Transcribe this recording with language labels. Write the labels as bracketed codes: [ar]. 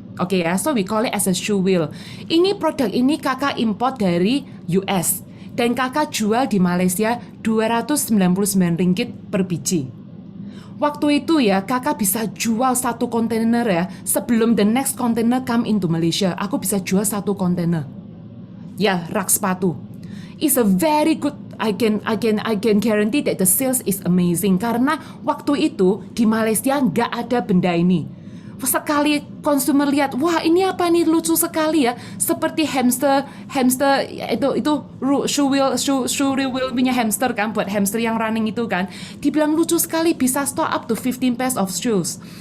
[en] Oke ya, so we call it as a shoe wheel. [id] Ini produk ini kakak import dari US. Dan kakak jual di Malaysia 299 ringgit per biji. Waktu itu ya kakak bisa jual satu kontainer ya, sebelum [en] the next container come into Malaysia, [id] aku bisa jual satu kontainer. Ya, rak sepatu. [en] It's a very good, I can guarantee that the sales is amazing. [id] Karena waktu itu di Malaysia nggak ada benda ini. Sekali konsumer lihat, wah ini apa nih, lucu sekali ya, seperti hamster itu shoe wheel punya hamster kan, buat hamster yang running itu kan, dibilang lucu sekali, bisa [en] store up to 15 pairs of shoes.